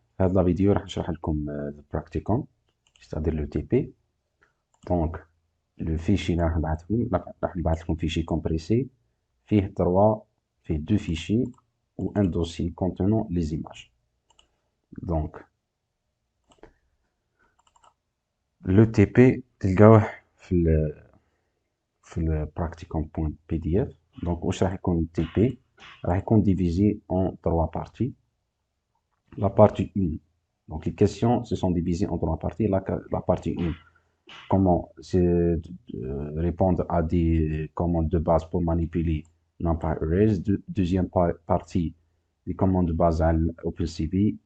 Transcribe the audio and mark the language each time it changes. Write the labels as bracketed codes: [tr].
[ar] في هذا الفيديو راح نشرح لكم البراكتيكوم [fr] c'est-à-dire le TP. Donc le fichier [ar] اللي راح نبعث لكم [fr] fichier compressé [ar] فيه [fr] deux fichiers ou un dossier contenant les images. Donc le TP [ar] تلقاوه في ال [fr] practicum.pdf. [ar] donc واش راح يكون ال TP راح يكون [fr] divisé en trois parties. La partie 1, donc les questions se sont divisées en trois parties. La partie 1, comment répondre à des commandes de base pour manipuler NumPy-Arrays. Deuxième partie, des commandes de base à OpenCV.